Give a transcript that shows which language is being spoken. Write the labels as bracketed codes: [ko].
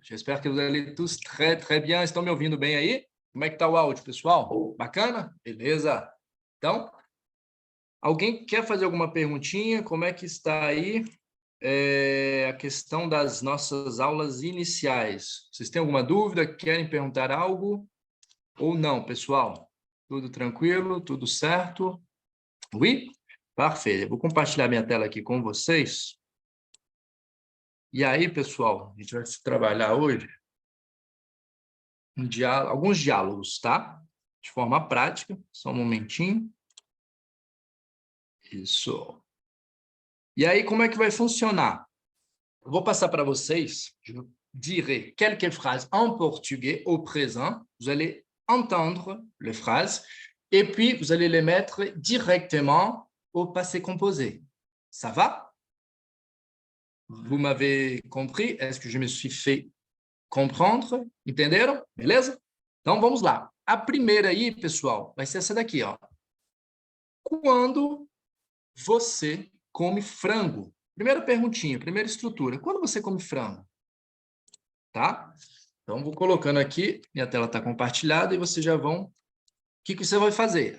[fr] J'espère que vous allez tous très, très bien. [pt] Estão me ouvindo bem aí? Como é que tá o áudio, pessoal? Bacana? Beleza? Então, alguém quer fazer alguma perguntinha? Como é que está aí a questão das nossas aulas iniciais? Vocês têm alguma dúvida? Querem perguntar algo? Ou não, pessoal? Tudo tranquilo? Tudo certo? [fr] Oui? Parfait. [pt] Eu vou compartilhar minha tela aqui com vocês. E aí, pessoal, a gente vai trabalhar hoje alguns diálogos, tá? De forma prática. Só um momentinho. Isso. E aí, como é que vai funcionar? Eu vou passar para vocês. [fr] Je dirai quelques phrases en portugais au présent. Vous allez entendre les phrases et puis vous allez les mettre directement au passé composé. Ça va? Vous m'avez compris? Est-ce que je me suis fait comprendre? [pt] Entenderam? Beleza? Então, vamos lá. A primeira aí, pessoal, vai ser essa daqui, ó. Quando você come frango? Primeira perguntinha, primeira estrutura. Quando você come frango? Tá? Então, vou colocando aqui, minha tela está compartilhada e vocês já vão... O que você vai fazer?